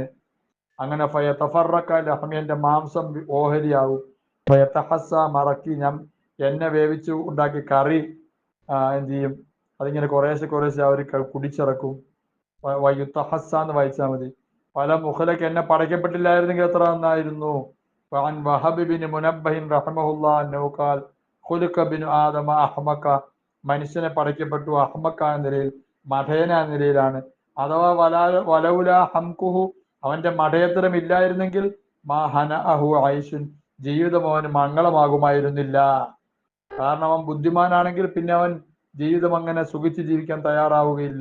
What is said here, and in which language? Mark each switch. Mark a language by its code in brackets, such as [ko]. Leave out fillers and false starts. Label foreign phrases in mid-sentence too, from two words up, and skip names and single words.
[ml] അങ്ങനെ [ar] فيتفرق لحمي, [ml] എന്റെ മാംസം ഓഹരിയാവും, [ar] فيتحسى مرقي, [ml] ഞാൻ എന്നെ വേവിച്ച് ഉണ്ടാക്കി കറി എന്ത് ചെയ്യും, അതിങ്ങനെ കുറേശ്ശെ അവർ കുടിച്ചിറക്കും. വയുത്തഹസ്സ എന്ന് വായിച്ചാൽ മതി. പല മുഖലക്ക്, എന്നെ പടയ്ക്കപ്പെട്ടില്ലായിരുന്നെങ്കിൽ എത്ര നന്നായിരുന്നു. [ar] وعن وهب بن منبه رحمه الله أنه قال خلق بن آدم أحمق [ml] മനുഷ്യനെ പടയ്ക്കപ്പെട്ടു അഹ്മക്കായ നിലയിൽ, മഠയനായ നിലയിലാണ്. അഥവാ [ar] ولولا حمقه, [ml] അവന്റെ മഠയത്തരം ഇല്ലായിരുന്നെങ്കിൽ [ar] ما هنأه عيش, [ml] ജീവിതം അവന് മംഗളമാകുമായിരുന്നില്ല. കാരണം അവൻ ബുദ്ധിമാനാണെങ്കിൽ പിന്നെ അവൻ ജീവിതം അങ്ങനെ സുഖിച്ച് ജീവിക്കാൻ തയ്യാറാവുകയില്ല.